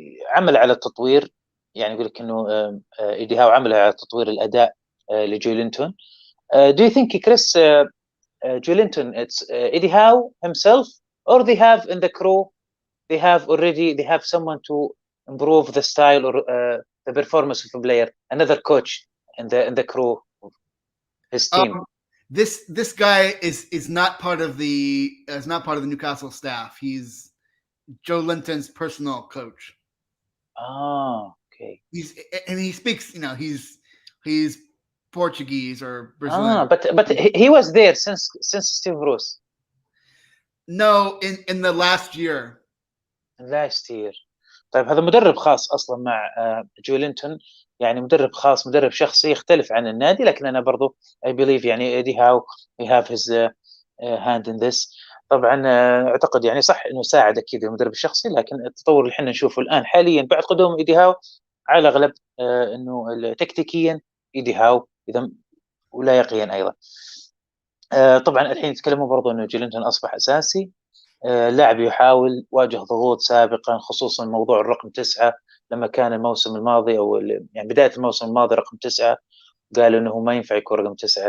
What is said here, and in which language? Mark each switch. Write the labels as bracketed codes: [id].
[ar] عمل على التطوير، يعني يقول لك انه ايدي هاو عمل على تطوير الاداء لجيلينتون. [en] Do you think Chris Joelinton it's Eddie Howe himself, or they have in the crew they have someone to improve the style or the performance of a player, another coach in the crew of his team? This guy is not part of the Newcastle staff. He's Joe Linton's personal coach. Oh, okay. He speaks, he's Portuguese or Brazilian. But he was there since Steve Bruce. No, in the last year. [ar] طيب هذا مدرب خاص اصلا مع جولينتون، يعني مدرب خاص، مدرب شخصي يختلف عن النادي. لكن انا برضو [en] I believe [ar] يعني ايدي هاو [en] he have his hand in this. [ar] طبعا اعتقد يعني صح انه ساعد اكيد المدرب الشخصي، لكن التطور اللي احنا نشوفه الان حاليا بعد قدوم ايدي هاو على الاغلب انه تكتيكيا ايدي هاو اذا ولايقيا ايضا. طبعا الحين يتكلمون برضو انه جيلينتون اصبح اساسي. لاعب يحاول، واجه ضغوط سابقا خصوصا موضوع الرقم 9 لما كان الموسم الماضي او يعني بدايه الموسم الماضي رقم 9 قالوا انه ما ينفع يكون رقم 9.